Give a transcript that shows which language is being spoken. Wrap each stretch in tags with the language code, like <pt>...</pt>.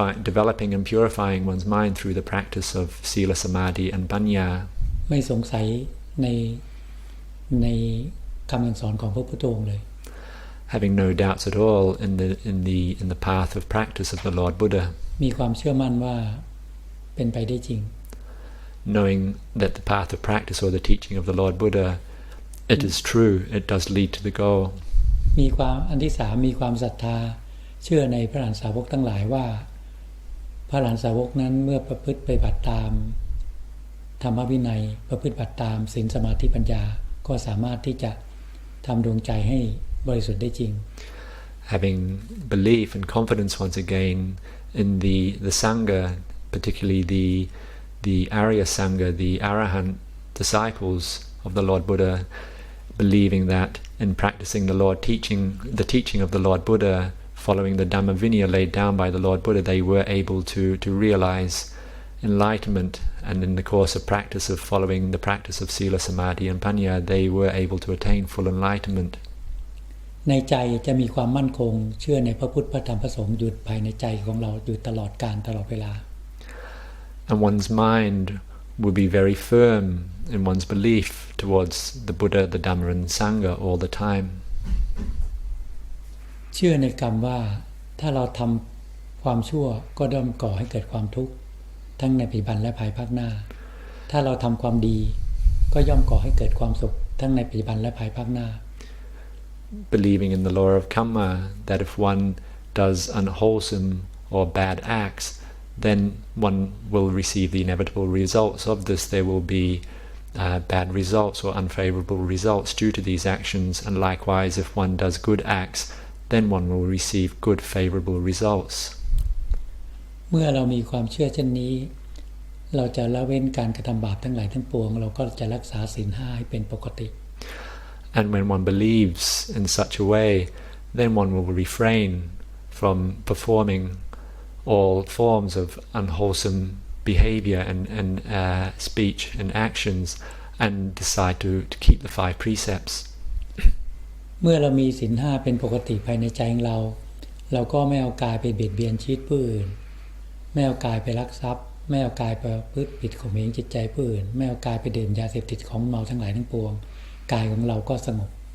<en>developing and purifying one's mind through the practice of sila, samadhi and panya.</en> <th>ไม่สงสัยในคำสอนของพระพุทธองค์เลย</th> <en>Having no doubts at all in the path of practice of the Lord Buddha.</en> <th>มีความเชื่อมั่นว่าเป็นไปได้จริง</th> <en>Knowing that the path of practice or the teaching of the Lord Buddha, it is true, it does lead to the goal.</en> <th>มีความอันที่สามมีความศรัทธาเชื่อในพระอรหันตสาวกทั้งหลายว่าพระอรหันตสาวกนั้นเมื่อประพฤติปฏิบัติตามธรรมวินัยประพฤติปฏิบัติตามศีลสมาธิปัญญาก็สามารถที่จะทำดวงใจให้บริสุทธิ์ได้จริง</th> <en>Having belief and confidence once again in the Sangha, particularly the Arya Sangha, the Arahant disciples of the Lord Buddha, believing that in practicing the teaching of the Lord Buddha, following the Dhamma Vinaya laid down by the Lord Buddha, they were able to realize enlightenment, and in the course of practice of following the practice of sila, samadhi and panya, they were able to attain full enlightenment.</en> <th>ในใจจะมีความมั่นคงเชื่อในพระพุทธพระธรรมพระสงฆ์อยู่ภายในใจของเราอยู่ตลอดกาลตลอดเวลา</th> <en>And one's mind will be very firm in one's belief towards the Buddha, the Dhamma and Sangha all the time.</en> <th>เชื่อในกรรมว่าถ้าเราทำความชั่วก็ย่อมก่อให้เกิดความทุกข์ทั้งในปัจจุบันและภายภาคหน้าถ้าเราทำความดีก็ย่อมก่อให้เกิดความสุขทั้งในปัจจุบันและภายภาคหน้า</th> <en>Believing in the law of karma, that if one does unwholesome or bad acts, then one will receive the inevitable results of this. There will be bad results or unfavorable results due to these actions, and likewise if one does good acts, then one will receive good favorable results.</en> <th>เมื่อเรามีความเชื่อเช่นนี้เราจะละเว้นการกระทำบาปทั้งหลายทั้งปวงเราก็จะรักษาศีล5ให้เป็นปกติ</th> <en>And when one believes in such a way, then one will refrain from performing all forms of unwholesome behavior and speech and actions, and decide to keep the 5 precepts.</en> <th>เมื่อเรามีศีล5เป็นปกติภายในใจของเราก็ไม่เอากายไปเบียดเบียนชีวิตผู้อื่นไม่เอากายไปลักทรัพย์ไม่เอากายไปประพฤติผิดข่มเหงจิตใจผู้อื่นไม่เอากายไปดื่มยาเสพติดของเมาทั้งหลายทั้งปวงกายของเราก็สงบ</th>